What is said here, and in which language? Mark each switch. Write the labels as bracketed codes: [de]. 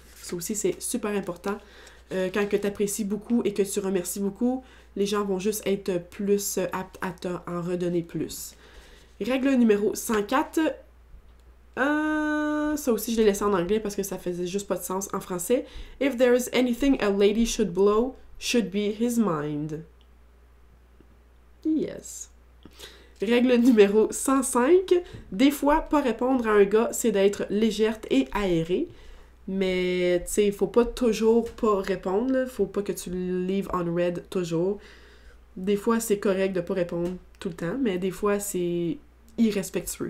[fr] Ça aussi, c'est super important. Quand tu apprécies beaucoup et que tu remercies beaucoup, les gens vont juste être plus aptes à t'en redonner plus. Règle numéro 104. Ça aussi, je l'ai laissé en anglais parce que ça faisait juste pas de sens en français. [en] If there is anything a lady should blow, should be his mind. [fr] Yes. Règle numéro 105. Des fois, pas répondre à un gars, c'est d'être légère et aérée. Mais, tu sais, il faut pas toujours pas répondre. Là. Faut pas que tu le [en] leaves on red [fr] toujours. Des fois, c'est correct de pas répondre tout le temps, mais des fois, c'est irrespectueux.